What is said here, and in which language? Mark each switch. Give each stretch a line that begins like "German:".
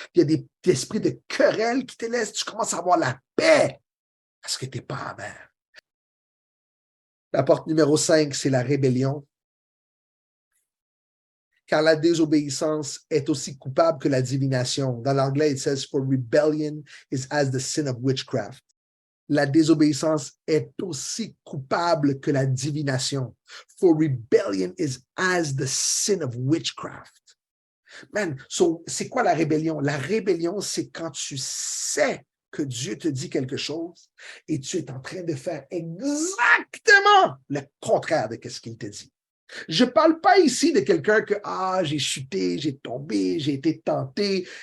French: Il y a des esprits de querelle qui te laissent. Tu commences à avoir la paix parce que tu n'es pas amer. La porte numéro 5, c'est la rébellion. Car la désobéissance est aussi coupable que la divination. Dans l'anglais,
English: it says, for rebellion is as the sin of witchcraft.
French: La désobéissance est aussi coupable que la divination.
English: For rebellion is as the sin of witchcraft. Man, so,
French: c'est quoi la rébellion? La rébellion, c'est quand tu sais que Dieu te dit quelque chose et tu es en train de faire exactement le contraire de ce qu'il te dit. Je ne parle pas ici de quelqu'un que, j'ai chuté, j'ai tombé, j'ai été tenté.